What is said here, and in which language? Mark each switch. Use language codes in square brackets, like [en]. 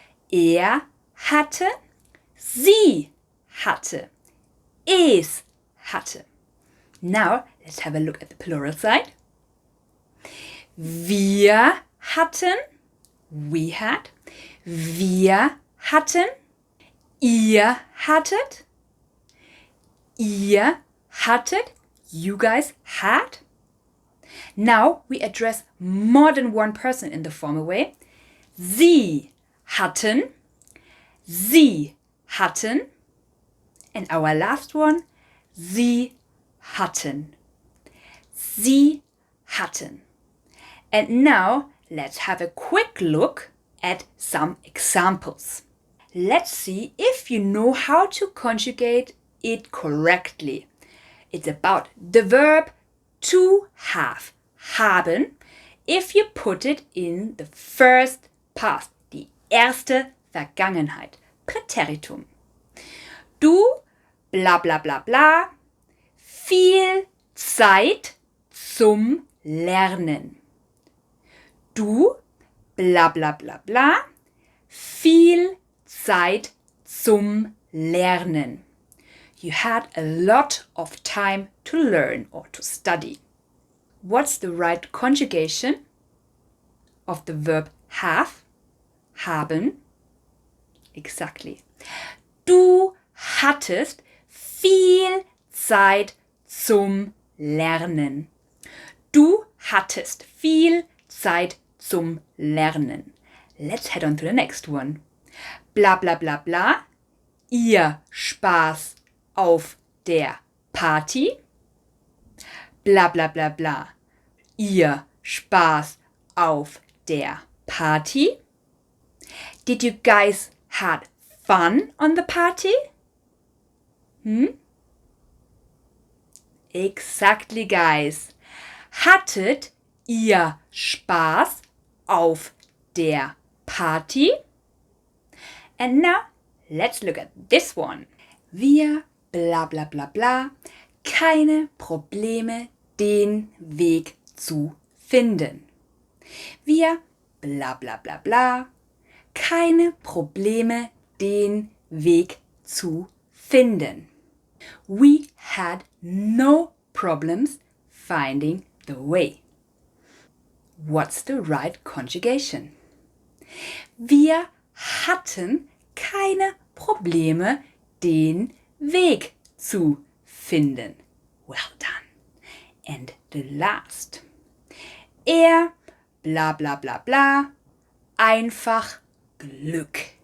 [de] Er hatte, sie hatte, es hatte. [en] Now, let's have a look at the plural side. [de] Wir hatten, [en] we had. [de] Wir hatten, ihr hattet, ihr hattet, [en] you guys had. Now we address more than one person in the formal way. [de] Sie hatten, sie hatten, [en] and our last one, [de] sie hatten. Sie hatten. [en] And now let's have a quick look at some examples. Let's see if you know how to conjugate it correctly. It's about the verb to have, haben, if you put it in the first past, [de] die erste Vergangenheit, [en] Präteritum. [de] Du, bla bla bla bla, viel Zeit zum Lernen. Du, bla bla bla bla, viel Zeit zum Lernen. [en] You had a lot of time to learn or to study. What's the right conjugation of the verb have, haben? Exactly. [de] Du hattest viel Zeit zum Lernen. Du hattest viel Zeit zum Lernen. [en] Let's head on to the next one. [de] Bla bla bla bla. Ihr Spaß auf der Party. Bla bla bla bla. Ihr Spaß auf der Party. [en] Did you guys had fun on the party? Exactly, guys. [de] Hattet ihr Spaß auf der Party? [en] And now, let's look at this one. [de] Wir, bla bla bla bla, keine Probleme, den Weg zu finden. Wir, bla bla bla bla, keine Probleme, den Weg zu finden. [en] We had no problems finding the way. What's the right conjugation? [de] Wir hatten keine Probleme, den Weg zu finden. [en] Well done. And the last. [de] Er, bla bla bla bla, einfach Glück.